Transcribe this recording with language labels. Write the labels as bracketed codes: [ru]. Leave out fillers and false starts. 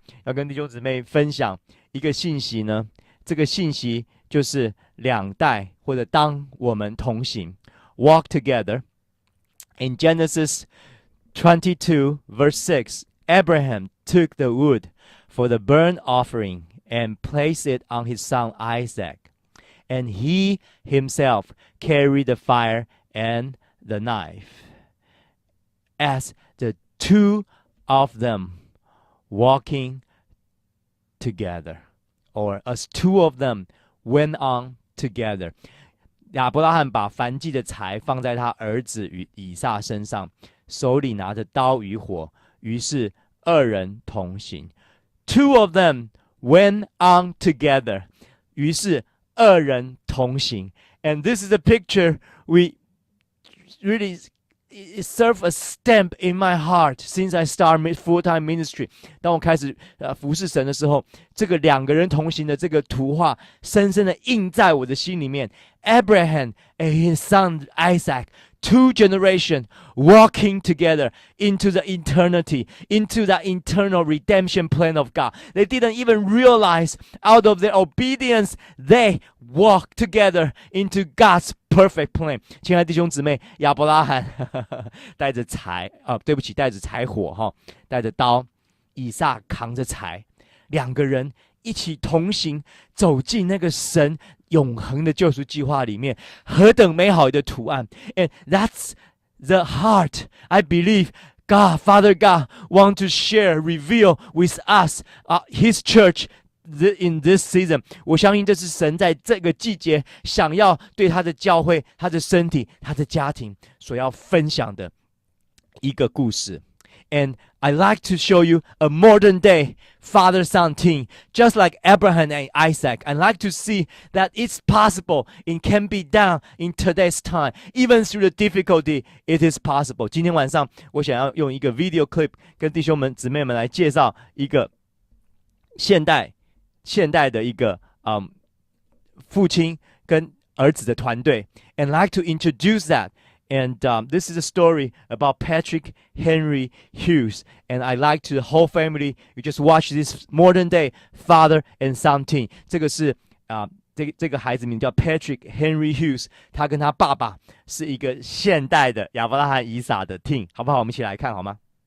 [zh] 要跟弟兄姊妹分享一个信息呢，这个信息就是两代或者当我们同行 ， [en] walk together. In Genesis 22 verse 6, Abraham took the wood for the burnt offering and placed it on his son Isaac, and he himself carried the fire and the knife. As the two of them walking together, or as two of them went on together. [zh] 亚伯拉罕把燔祭的柴放在他儿子与以撒身上，手里拿着刀与火，于是二人同行。 [en] Two of them went on together. [zh] 于是二人同行。 [en] And this is a picture we really it served a stamp in my heart since I started full-time ministry. [zh] 当我开始服侍神的时候，这个两个人同行的这个图画，深深的印在我的心里面。 [en] Abraham and his son Isaac, two generations walking together into the eternity, into the eternal redemption plan of God. They didn't even realize out of their obedience, they walked together into God's perfect plan. [zh] 亲爱的弟兄姊妹，亚伯拉罕带着柴带着柴火带着刀，以撒扛着柴，两个人一起同行，走进那个神永恒的救赎计划里面，何等美好的图案 ！ [en] And that's the heart I believe God, Father God, want to share, reveal with us, His church. In this season, [zh] 我相信这是神在这个季节想要对他的教会、他的身体、他的家庭所要分享的一个故事。 [en] And I like to show you a modern day father-son team, just like Abraham and Isaac. I like to see that it's possible, it can be done in today's time. Even through the difficulty, it is possible. [zh] 今天晚上我想要用一个 video clip 跟弟兄们、姊妹们来介绍一个现代的一个父亲跟儿子的团队 [en] and like to introduce that. And this is a story about Patrick Henry Hughes. And I like to the whole family, you just watch this modern day father and son team. [zh] 这个是这个孩子名叫 Patrick Henry Hughes， 他跟他爸爸是一个现代的亚伯拉罕以撒的 team， 好不好？我们一起来看好吗？